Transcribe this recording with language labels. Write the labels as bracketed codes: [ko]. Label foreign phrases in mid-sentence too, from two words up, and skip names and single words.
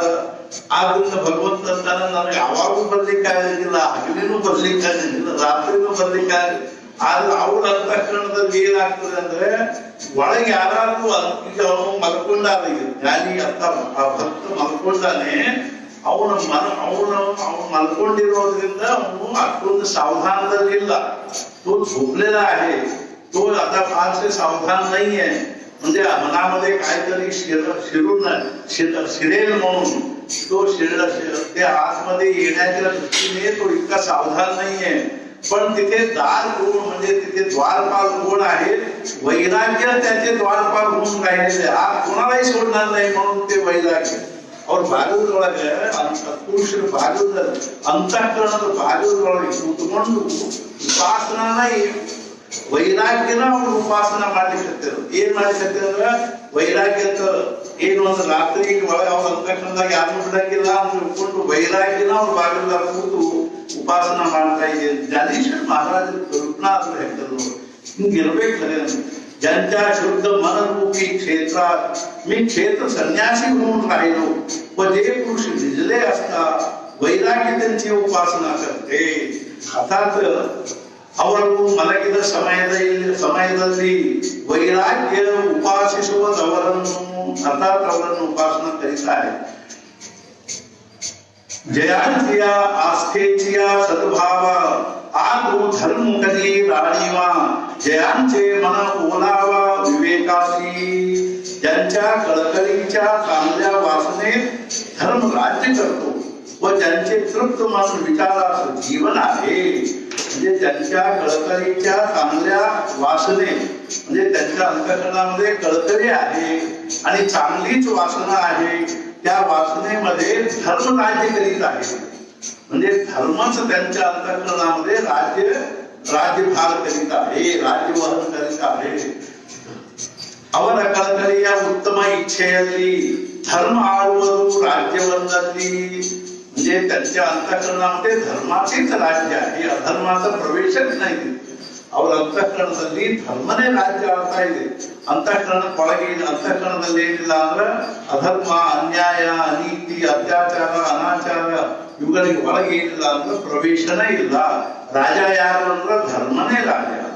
[kn] ಆದ್ರಿಂದ ಭಗವಂತ ಅಂತಾನ ನನಗೆ ಯಾವಾಗೂ ಬರ್ಲಿಕ್ಕಾಗಿಲ್ಲ, ಹಗಲಿನೂ ಬರ್ಲಿಕ್ಕಾಗಿಲ್ಲ, ರಾತ್ರಿನೂ ಬರ್ಲಿಕ್ಕಾಗಿಲ್ಲ. ಆದ್ರೆ ಅವ್ರ ಅಂತಃಕರಣದಲ್ಲಿ ಏನಾಗ್ತದೆ ಅಂದ್ರೆ ಒಳಗೆ ಯಾರಾದ್ರೂ ಈಗ ಅವನು ಮಲ್ಕೊಂಡಾಗ ಜ್ಞಾನಿ ಅರ್ಥ ಆ ಭಕ್ತ ಮಲ್ಕೊಂಡಾನೆ, ಅವನು ಮಲ್ಕೊಂಡಿರೋದ್ರಿಂದ ಅವನು ಅಷ್ಟೊಂದು सावधानದಲ್ಲಿಲ್ಲ. [mr] तो झोपलेला आहे, तो आता फार से सावधान नाही आहे. म्हणजे मनामध्ये काहीतरी शिरेल म्हणून तो ते आतमध्ये येण्याच्या दृष्टीने तो इतका सावधान नाहीये. पण तिथे दार कोण म्हणजे तिथे द्वारपाल कोण आहे, वैराग्य त्याचे द्वारपाल होऊन राहिलेले, आत कोणालाही सोडणार नाही म्हणून ते वैराग्य. [kn] ಅವ್ರ ಭಾಗದೊಳಗೆ ಪುರುಷರ ಭಾಗದ ಅಂತಃಕರಣದ ಭಾಗದೊಳಗೆ ಕೂತ್ಕೊಂಡು ಉಪಾಸನ ವೈರಾಗ್ಯನ ಅವ್ರು ಉಪಾಸನ ಮಾಡ್ಲಿಕ್ಕೆ ಏನ್ ಮಾಡ್ಲಿಕ್ಕೆ ಅಂದ್ರ ವೈರಾಗ್ಯ ಏನು ಅಂದ್ರೆ ರಾತ್ರಿ ಒಳಗೆ ಅವ್ರ ಅಂತಃಕರಣದಾಗ ಯಾರು ಬಿಡಂಗಿಲ್ಲ ಅಂತ ತಿಳ್ಕೊಂಡು ವೈರಾಗ್ಯನ ಅವ್ರ ಭಾಗದಾಗ ಕೂತು ಉಪಾಸನ ಮಾಡ್ತಾ ಇದೆ. ಜ್ಞಾನೇಶ್ವರ ಮಹಾರಾಜರು ಕಲ್ಪನಾ ಅಂತ ಹೇಳ್ತಾರೆ, ಹಿಂಗಿರ್ಬೇಕು. [mr] ज्यांच्या शुद्ध मनरूपी क्षेत्रात मी क्षेत्र संन्यासी होऊन राहिलो व जे पुरुष भिजले असता वैराग्य त्यांची उपासना करते. [kn] अर्थात ಅವರು ಮಲಗಿದ ಸಮಯದಲ್ಲಿ ವೈರಾಗ್ಯ ಉಪಾಸಿಸುವುದವರನ್ನು ಅರ್ಥಾತ್ ಅವರನ್ನು ಉಪಾಸನ ಕರೀತಾರೆ. [mr] जयांच्या आस्थेच्या सद्भाव आदो धर्म कधी राणीवा, जयांचे मन ओलावा विवेकाशी, ज्यांच्या कळकळीच्या चांगल्या वासनेत धर्म राज्य करतो व ज्यांचे तृप्त मन विचारास जीवन आहे. म्हणजे ज्यांच्या कळकळीच्या चांगल्या वासने म्हणजे त्यांच्या अंतःकरणामध्ये कळकळी आहे आणि चांगलीच वासना आहे, त्या वासनेमध्ये धर्म राज्य करीत आहे. म्हणजे धर्मच त्यांच्या अंतःकरणामध्ये राज्यभार करीत आहे, राज्यवहन करीत आहे. [kn] ಅವರ ಕಳಕಳಿಯ ಉತ್ತಮ ಇಚ್ಛೆಯಲ್ಲಿ ಧರ್ಮ ಆಳುವುದು ರಾಜ್ಯವನ್ನದಲ್ಲಿ. [mr] म्हणजे त्यांच्या अंतःकरणामध्ये धर्माचेच राज्य आहे, अधर्माचा प्रवेशच नाही. [kn] ಅವರ ಅಂತಃಕರಣದಲ್ಲಿ ಧರ್ಮನೇ ರಾಜ್ಯ ಆಳ್ತಾ ಇದೆ. ಅಂತಃಕರಣದಲ್ಲಿ ಏನಿಲ್ಲ ಅಂದ್ರೆ ಅಧರ್ಮ, ಅನ್ಯಾಯ, ಅನೀತಿ, ಅತ್ಯಾಚಾರ, ಅನಾಚಾರ ಇವುಗಳಿಗೆ ಒಳಗೆ ಏನಿಲ್ಲ ಅಂದ್ರೆ ಪ್ರವೇಶನೇ ಇಲ್ಲ. ರಾಜ ಯಾರು ಅಂದ್ರೆ ಧರ್ಮನೇ ರಾಜ.